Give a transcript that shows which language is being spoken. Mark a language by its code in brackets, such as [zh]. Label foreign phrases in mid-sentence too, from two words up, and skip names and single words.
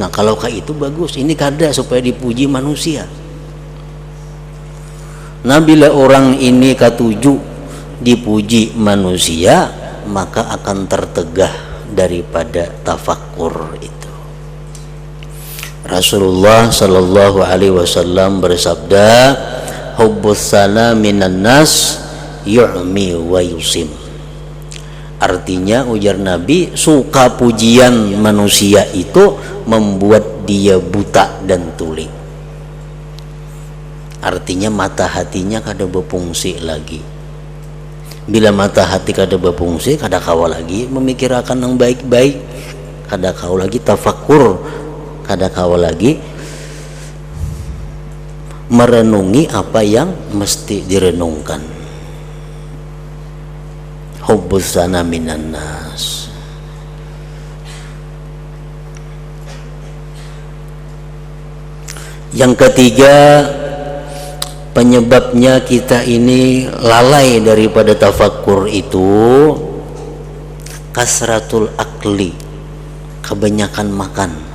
[bjn] Nah, kalau kayak itu bagus. Ini kada supaya dipuji manusia. Nah, bila orang ini katuju dipuji manusia, maka akan tertegah daripada tafakkur itu. [id] Rasulullah [ar] صلى الله عليه وسلم [id] bersabda, [ar] حب الثناء من الناس يعمي ويصم. [id] Artinya, ujar Nabi, suka pujian manusia itu membuat dia buta dan tuli. [bjn] Artinya mata hatinya kada berfungsi lagi. Bila mata hati kada berfungsi, kada kawa lagi memikirkan yang baik-baik, kada kawa lagi tafakkur, kada kawa lagi merenungi apa yang mesti direnungkan. [ar] حب الثناء من الناس. [id] Yang ketiga, penyebabnya kita ini lalai daripada tafakkur itu [ar] كثرة الأكل, [id] kebanyakan makan.